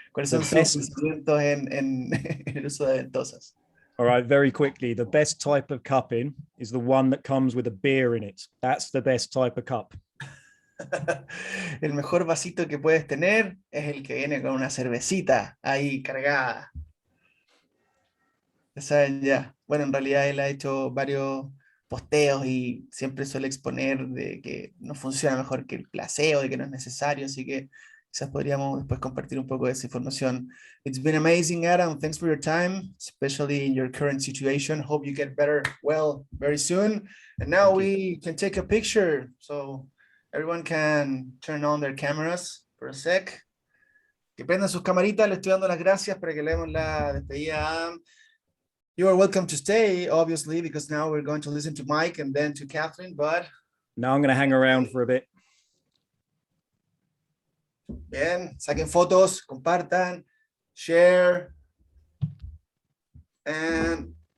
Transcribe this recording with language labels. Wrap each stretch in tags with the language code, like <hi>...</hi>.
<es>¿Cuáles son sus pensamientos en el uso de ventosas?</es> <en>All right, very quickly. The best type of cupping is the one that comes with a beer in it. That's the best type of cup.</en> <es>El mejor vasito que puedes tener es el que viene con una cervecita ahí cargada. Ya saben ya. Bueno, en realidad él ha hecho varios posteos y siempre suele exponer de que no funciona mejor que el placebo, de que no es necesario, así que quizás podríamos después compartir un poco de esa información.</es> <en>It's been amazing, Adam. Thanks for your time, especially in your current situation. Hope you get better well very soon. And now we can take a picture. So everyone can turn on their cameras for a sec.</en> <es>Que prendan sus camaritas. Le estoy dando las gracias para que leamos la despedida a Adam.</es> <en>You are welcome to stay, obviously, because now we're going to listen to Mike and then to Catherine, but... Now I'm going to hang around for a bit.</en> <es>Bien, saquen fotos, compartan,</es> <en>share, and...</en>